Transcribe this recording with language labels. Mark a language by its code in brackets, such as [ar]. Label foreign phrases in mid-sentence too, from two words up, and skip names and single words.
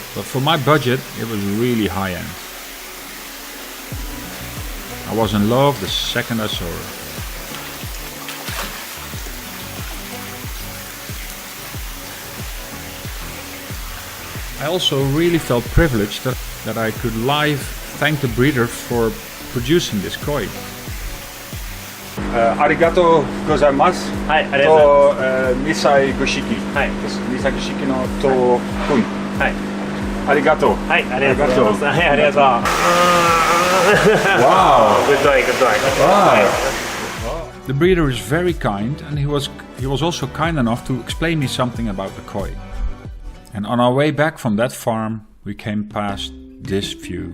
[en] But for my budget, it was really high end. I was in love the second I saw her. I also really felt privileged that I could live thank the breeder for producing this koi. [ja] ありがとうございます. Hi, To Nisai Goshiki. Hi. Nisai Goshiki no to kun. Hi. Arigato. はい、ありがとう。はい、ありがとう. [en] Wow. Good doing, good doing. Wow. The breeder is very kind, and he was also kind enough to explain me something about the koi. And on our way back from that farm, we came past this view.